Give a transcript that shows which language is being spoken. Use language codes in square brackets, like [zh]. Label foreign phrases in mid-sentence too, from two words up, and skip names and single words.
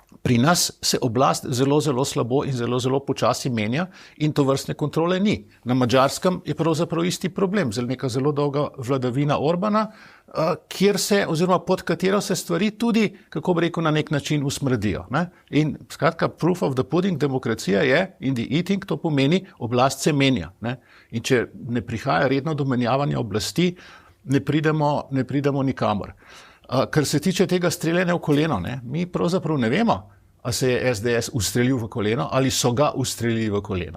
[sl] Pri nas se oblast zelo, zelo slabo in zelo, zelo počasi menja in to vrstne kontrole ni. Na Madžarskem je pravzaprav isti problem, neka zelo dolga vladavina Orbana, kjer se, oziroma pod katero se stvari tudi, kako bi rekel, na nek način usmrdijo. Ne? In skratka, [en] proof of the pudding, [sl] demokracija je [en] in the eating, [sl] to pomeni, oblast se menja. Ne? In če ne prihaja redno do menjavanja oblasti, ne pridemo nikamor. Kar se tiče tega streljanja v koleno, ne? Mi pravzaprav ne vemo, a se je SDS ustrelil v koleno ali so ga ustrelili v koleno.